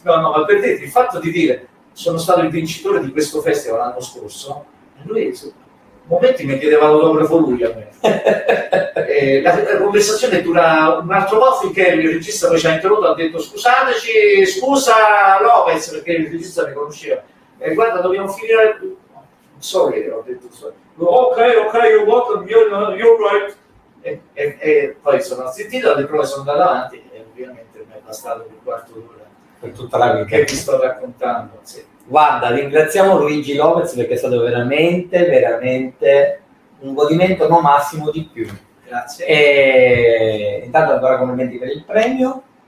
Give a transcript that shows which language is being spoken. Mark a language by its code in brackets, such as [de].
[it] No, ma per dire, il fatto di dire sono stato il vincitore di questo festival l'anno scorso, lui momenti mi chiedeva l'autografo lui a me. La conversazione dura un altro po' finché il regista poi ci ha interrotto e ha detto scusateci, scusa Lopez, perché il regista mi conosceva. Guarda, dobbiamo finire. [en] Sorry, [it] ho detto [en] sorry. Ok, you're welcome, you're right. [it] E poi sono zittito, le prove sono andate avanti e ovviamente mi è bastato un quarto d'ora Per tutta la vita. che vi sto raccontando. Sì. Guarda, ringraziamo Luigi Lopez perché è stato veramente un godimento non massimo di più. Grazie. E intanto ancora complimenti per il premio.